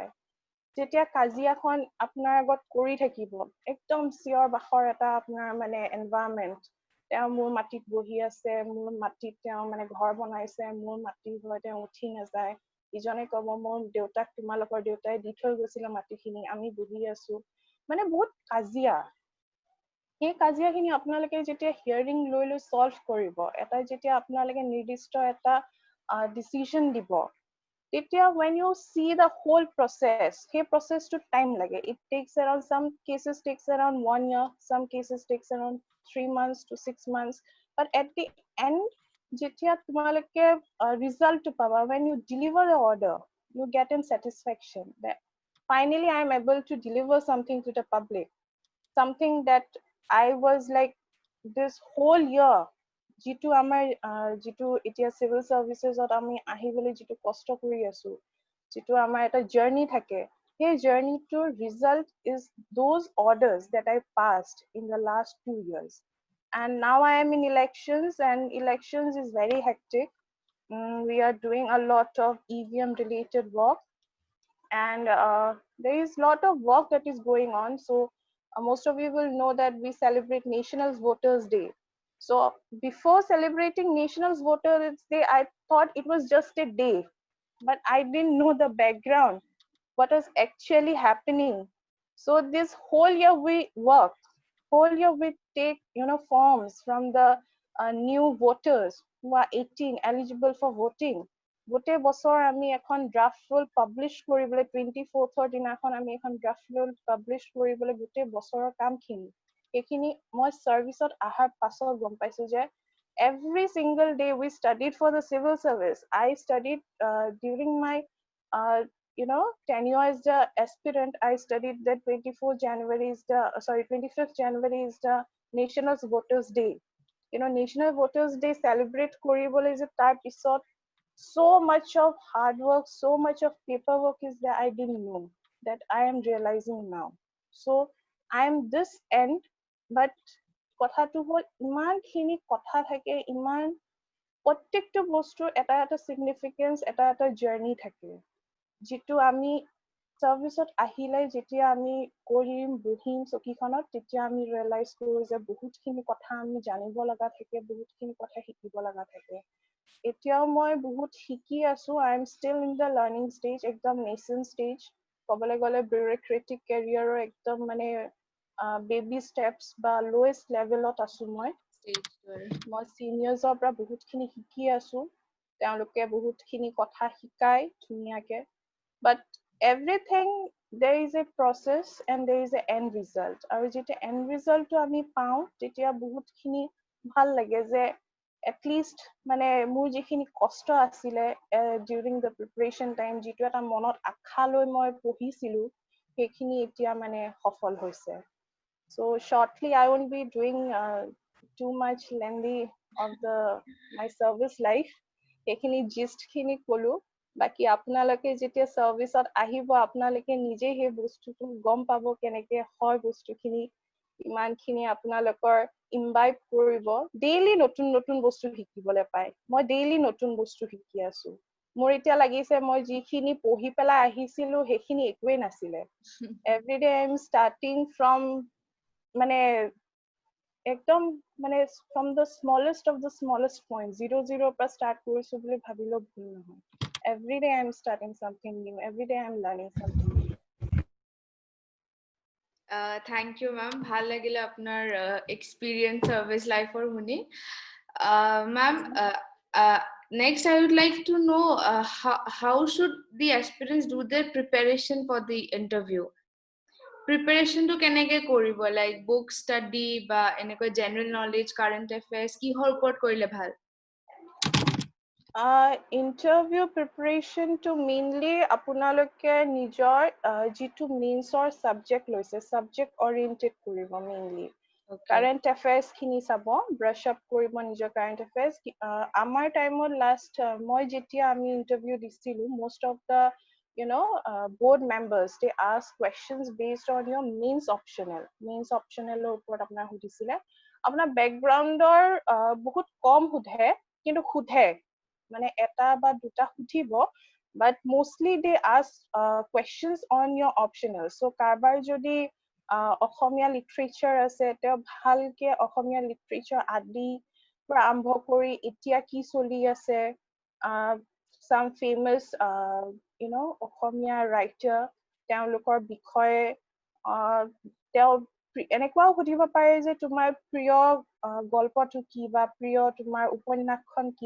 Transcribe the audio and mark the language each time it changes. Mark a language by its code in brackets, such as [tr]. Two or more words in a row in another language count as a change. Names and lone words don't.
[as] যেতিয়া কাজিয়াখন আপোনাৰ আগত কৰি থাকিব, একদম চিঞৰ বাখৰ এটা আপোনাৰ মানে এনভাইৰনমেন্ট, তেওঁ মোৰ মাটিত বহি আছে, মোৰ মাটিত তেওঁ মানে ঘৰ বনাইছে, মোৰ মাটি হয়, তেওঁ উঠি নাযায়, ইজনে ক'ব মোৰ দেউতাক তোমালোকৰ দেউতাই দি থৈ গৈছিলে মাটিখিনি, আমি বহি আছো, মানে বহুত কাজিয়া। সেই কাজিয়াখিনি আপোনালোকে যেতিয়া হিয়াৰিং লৈ সলভ কৰিব, এটা যেতিয়া আপোনালোকে নিৰ্দিষ্ট এটা ডিচিজন দিব, তেতিয়া [en] when you see the whole process, [as] সেই processটো time লাগে. [en] It takes around, some cases takes around 1 year, some cases takes around 3 months to 6 months. But at the end, [as] যেতিয়া তোমালোকে result পাবা, [en] when you deliver the order, you get in satisfaction that finally I am able to deliver something to the public, something that I was like this whole year, [as] যিটো আমাৰ যিটো এতিয়া civil servicesত আমি আহিবলৈ যিটো কষ্ট কৰি আছো, যিটো আমাৰ এটা জাৰ্নি থাকে, সেই জাৰ্নিটোৰ [en] result is those orders that I passed in the last 2 years. And now I am in elections, and elections is very hectic. We are doing a lot of EVM related work, and there is a lot of work that is going on. So most of you will know that we celebrate National Voters Day. So before celebrating National Voters Day, I thought it was just a day, but I didn't know the background, what was actually happening. So this whole year we worked, whole year we take forms from the new voters who are 18 eligible for voting. [as] গোটেই বছৰ আমি এখন ড্ৰাফট ৰোল পাব্লিছ কৰিবলৈ 24th দিনাখন আমি এখন ড্ৰাফট ৰোল পাব্লিছ কৰিবলৈ গোটেই বছৰৰ কামখিনি, সেইখিনি মই সাৰ্ভিসত আহাৰ পাছত গম পাইছো যে [en] every single day we studied for the civil service. I studied during my you know, tenure as the aspirant, I studied that 25th January is the National Voters Day. You know, National Voters Day celebrate koribole is a tar pisot. So much of hard work, so much of paperwork is there I didn't know that I am realizing now. So I am this end, but [as] কথাটো হ'ল ইমানখিনি কথা থাকে, ইমান প্ৰত্যেকটো বস্তুৰ এটা significance, এটা journey থাকে, যিটো আমি সাৰ্ভিসত আহিলে যেতিয়া আমি কৰিম বহিম চকীখনত তেতিয়া আমি ৰিয়েলাইজ কৰো যে বহুতখিনি কথা আমি জানিব লগা থাকে, বহুতখিনি কথা শিকিব লগা থাকে। এতিয়াও মই বহুত শিকি আছো। [en] I am still in the learning stage, [as] একদম [en] nascent stage. [as] ক'বলৈ গ'লে [en] bureaucratic career [as] একদম মানে [en] baby steps [as] বা [en] lowest level [as] আছো মই। মই চিনিয়ৰ্ছৰ পৰা বহুতখিনি শিকি আছো, তেওঁলোকে বহুতখিনি কথা শিকায় ধুনীয়াকে। [en] But everything, there is a process and there is an end result. [as] আৰু যেতিয়া [en] end result [as] টো আমি পাওঁ তেতিয়া বহুতখিনি ভাল লাগে যে [en] at least [as] মানে মোৰ যিখিনি কষ্ট আছিলে [en] during the preparation time, [as] যিটো এটা মনত আশা লৈ মই পঢ়িছিলো, সেইখিনি এতিয়া মানে সফল হৈছে। [en] So shortly, I won't be doing too much lengthy of my service life. [as] সেইখিনি gist খিনি কলো। বাকি আপোনালোকে যেতিয়া সাৰ্ভিসত আহিব আপোনালোকে নিজে সেই বস্তুটো গম পাব কেনেকে হয় বস্তুখিনি, ইমানখিনি আপোনালোকৰ ইমবাইব কৰিব। ডেইলি নতুন নতুন বস্তু শিকিবলৈ পায়। মই ডেইলি নতুন বস্তু শিকি আছো। মোৰ এতিয়া লাগিছে মই যিখিনি পঢ়ি পেলাই আহিছিলো সেইখিনি একোৱেই নাছিলে। [en] Every day I am starting from [as] মানে একদম মানে [en] from the smallest of the smallest point, 0 [as] পৰা start কৰিছো বুলি ভাবিলেও ভুল নহয়। [en] Every day I'm starting something new. Every day I'm learning something new. Thank you, ma'am. [as] ভাল লাগিলে আপোনাৰ [en] experience service life [as] or শুনি। [en] Ma'am, next I would like to know how should the aspirants do their preparation for the interview? [as] Preparation to কেনেকে কৰিব, [en] like book study [as] বা এনেকৈ [en] general knowledge, current affairs, [as] কিহৰ ওপৰত কৰিলে ভাল? Interview preparation to mainly আপোনালোকে নিজৰ যিটো মেইনছৰ subject লৈছে, [en] subject oriented কৰিব mainly. Current affairs [as] খিনি চাব, [en] brush up [as] কৰিব নিজৰ [en] current affairs. [as] আমাৰ টাইমত last মই যেতিয়া আমি interview দিছিলো, [en] most of the board members, they ask questions based on your mains optional. Mains optional [as] ওপৰত আপোনাৰ সুধিছিলে। আপোনাৰ backgroundৰ বহুত কম সুধে, কিন্তু সুধে মানে এটা বা দুটা সুধিব, [en] but mostly they ask questions on your optional. [as] So কাৰবাৰ যদি অসমীয়া লিটাৰেচাৰ আছে, তেওঁ ভালকে অসমীয়া লিটাৰেচাৰ আদি পৰা আৰম্ভ কৰি এতিয়া কি চলি আছে, [en] some famous অসমীয়া writer, [as] তেওঁলোকৰ বিষয়ে তেওঁ এনেকুৱাও সুধিব পাৰে যে তোমাৰ প্ৰিয় গল্পটো কি বা প্ৰিয় তোমাৰ উপন্যাসখন কি।